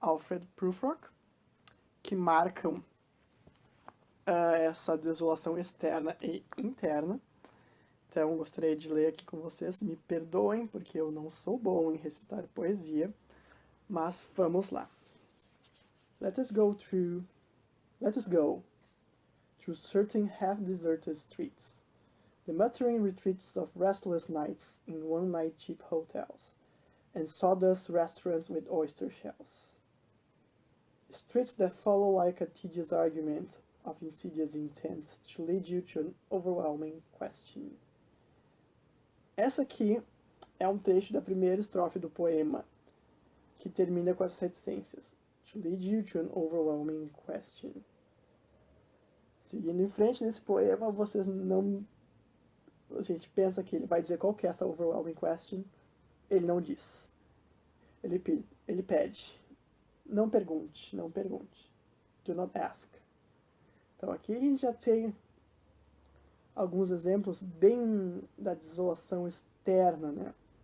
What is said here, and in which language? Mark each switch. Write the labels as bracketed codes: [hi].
[pt] Alfred Prufrock, que marcam essa desolação externa e interna. Então, gostaria de ler aqui com vocês. Me perdoem, porque eu não sou bom em recitar poesia, mas vamos lá. [en] Let us go through certain half-deserted streets, the muttering retreats of restless nights in one-night cheap hotels, and sawdust restaurants with oyster shells. Streets that follow like a tedious argument of insidious intent to lead you to an overwhelming question. [pt] Essa aqui é um trecho da primeira estrofe do poema, que termina com essas reticências. [en] To lead you to an overwhelming question. [pt] Seguindo em frente nesse poema, vocês não... A gente pensa que ele vai dizer qual que é essa [en] overwhelming question. [pt] Ele não diz. Ele pede. Não pergunte. [en] Do not ask. [pt] Então aqui a gente já tem alguns exemplos bem da desolação externa, né?